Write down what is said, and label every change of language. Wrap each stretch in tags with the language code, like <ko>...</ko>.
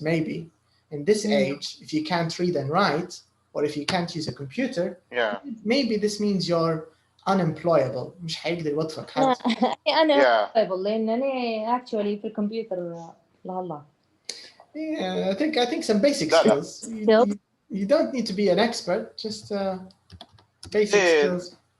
<en>Maybe in this age, if you can't read and write, or if you can't use a computer, maybe this means you're unemployable.</en> <ar>مش حيقدر يوظفك حد. أنا unemployable لأنني</ar> <en>actually</en> <ar>في الكمبيوتر الله.</ar> <en>Yeah, I think some basic skills. You don't need to be an expert, just basic skills.</en>